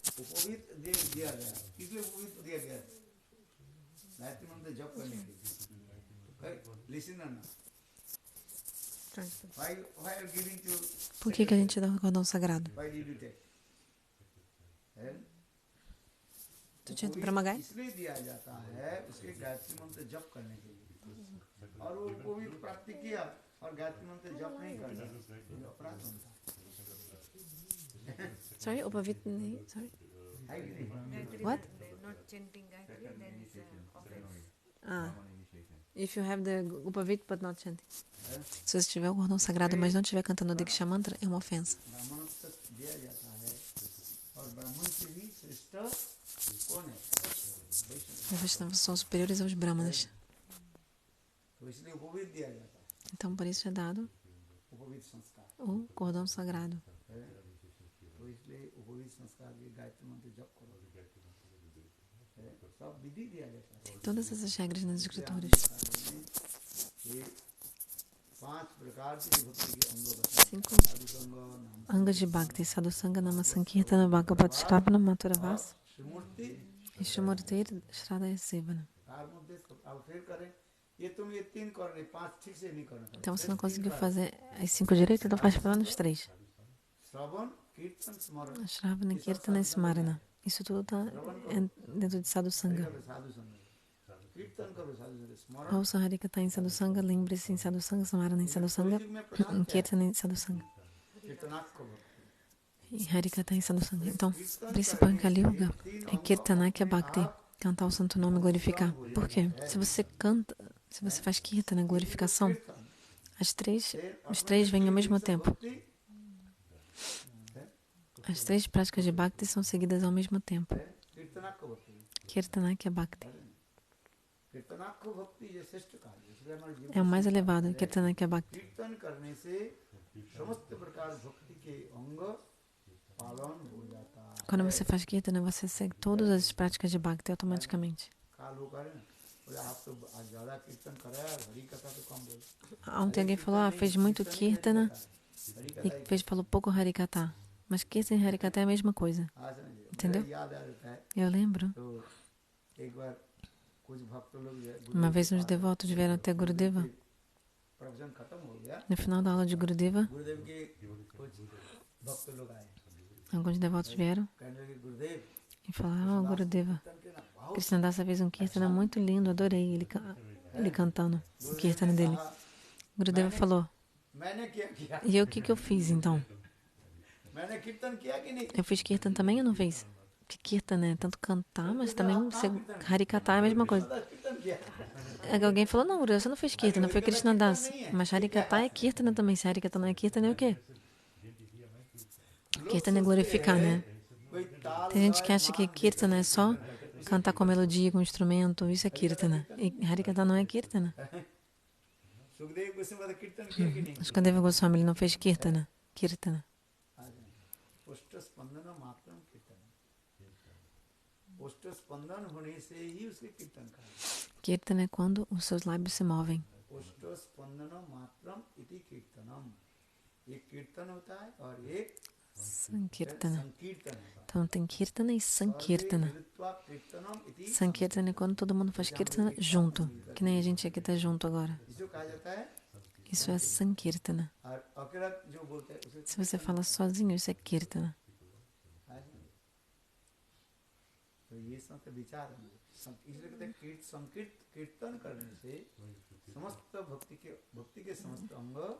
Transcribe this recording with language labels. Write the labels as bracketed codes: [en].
[hi] उपवीत दिया गया, किसलिए उपवीत दिया गया? गायत्री मंत्र जप करने के लिए। [en] listen ना, why are you giving to [pt] Por que a gente dá o cordão sagrado? [en] why did you take? है? [pt] Tu tinha para Magai? [hi] इसलिए दिया जाता है उसके गायत्री मंत्र जप करने के लिए। और वो उपवीत प्राप्ति किया और गायत्री मंत्र जप नहीं करना, ये अपराध होता है। [en] Sorry, Upavit. Sorry. [hi] है कि नहीं? [en] What? Not chanting Gayatri, then it's offense. Ah, if you have the Upavit but not chanting. [pt] Se você tiver o cordão sagrado, mas não estiver cantando o Diksha Mantra, é uma ofensa. [hi] ब्राह्मण तक दिया जाता है और ब्राह्मण से भी श्रेष्ठ कौन है? वैष्णव। [pt] Os Vaishnavas são superiores aos Brahmanas. [hi] तो इसलिए उपवीत दिया जाता है, [pt] Então, por isso é dado [hi] उपवीत संस्कार [pt] o cordão sagrado. [hi] है। तो इसलिए उपवीत संस्कार के गायत्री मंत्र जप करो। सब विधि दिया जाता है। [pt] Tem todas essas regras nas escrituras. [hi] ये 5 प्रकार की भक्ति के अंग बताए। 5 साधु संग, नाम [pt] angas de Bhakti, Sadhusanga, Nama Sankirtana, Bhagavad Shravana, Mathura Vasa [hi] श्रीमूर्ति [pt] e Shrimurti Shradaya Sevana. [hi] Car मध्य अब फिर करें। ये तुम ये 3 कर रहे, 5 ठीक से नहीं करना। [pt] Então, você não conseguiu fazer as 5 direito, então faz pelo menos 3. [hi] श्रवण, कीर्तन, स्मरण। [pt] Shravana, Kirtana e Smarana. Isso tudo está dentro de Sadhusanga. [hi] साधु संग, कीर्तन करो साधु संग, स्मरण। [pt] Ouça Harikata em Sadhusanga, lembre-se em Sadhusanga, Smarana em Sadhusanga, Kirtana em Sadhusanga. [hi] कीर्तनाक को [pt] E Harikata em Sadhusanga. Então, o principal em Kali Yuga é Kirtana, que é Bhakti. Cantar o santo nome e glorificar. Por quê? Se você canta, se você faz Kirtana, glorificação, os três vêm ao mesmo tempo. As 3 práticas de Bhakti são seguidas ao mesmo tempo. [hi] कीर्तनाक को भक्ति। [pt] Kirtana, que é Bhakti. [hi] कीर्तनाक को भक्ति ये श्रेष्ठ कार्य। इसलिए हमारे जीवन [pt] É o mais elevado, Kirtana, que é Bhakti. [hi] कीर्तन करने से समस्त प्रकार भक्ति के अंग पालन हो जाता है। [pt] Quando você faz Kirtana, você segue todas as práticas de Bhakti automaticamente. [hi] काल वो करें बोले आप तो आज ज्यादा कीर्तन कराया, हरि कथा तो कम बोले। [pt] Ontem alguém falou, fez muito Kirtana e falou pouco Harikata. Mas Kirtana e Harikata é a mesma coisa. [hi] आज समझिए, [pt] Entendeu? [hi] मेरे याद आ जाता है [pt] Eu lembro, [hi] तो एक बार कुछ भक्त लोग [pt] uma vez uns devotos vieram até Gurudeva. [hi] प्रवचन खत्म हो गया, [pt] No final da aula de Gurudeva, [hi] गुरुदेव के कुछ भक्त लोग आए, [pt] alguns devotos vieram [hi] कहने लगे गुरुदेव [pt] e falaram, Gurudeva, [hi] कीर्तन के ना बहुत [pt] Krishnadasa fez um Kirtana muito lindo, adorei ele cantando o Kirtana dele. Gurudeva falou, [hi] मैंने क्या किया, [pt] e eu o que eu fiz então? [hi] मैंने कीर्तन किया कि नहीं? [pt] Eu fiz Kirtan também ou não fiz? Porque Kirtan é tanto cantar, mas também Harikata é a mesma coisa. [hi] कीर्तन किया, [pt] Alguém falou, não, Guru, você não fez Kirtana, foi Krishnadasa. Mas Harikata é Kirtana também. Se Harikata não é Kirtana, é o quê? Kirtana é glorificar, né? [hi] कोई ताल [pt] Tem gente que acha que Kirtana é só cantar com melodia, com instrumento, isso é Kirtana. E Harikata não é Kirtana. [hi] Sukhdev Goswami का कीर्तन किया कि नहीं? [pt] Shukadeva Goswami, ele não fez Kirtana. Kirtana. [hi] पुष्ट स्पंदन मात्रम कीर्तन, पुष्ट स्पंदन होने से ही उसके कीर्तन का [pt] Kirtana é quando os seus lábios se movem. [hi] पुष्ट स्पंदन मात्रम इति कीर्तनम, ये कीर्तन होता है और एक [pt] Sankirtana. [hi] संकीर्तन होता है। [pt] Então tem Kirtana e Sankirtana. [sa] कृत्वा कीर्तनम इति [pt] Sankirtana é quando todo mundo faz Kirtana junto. Que nem a gente aqui tá junto agora. [hi] जिसको कहा जाता है, [pt] Isso é Sankirtana. [hi] और अकेला जो बोलते हैं उसे [pt] Se você fala sozinho, isso é Kirtana. [hi] तो ये संत विचार है। इसलिए कहते हैं कीर्तन करने से समस्त भक्ति के समस्त अंग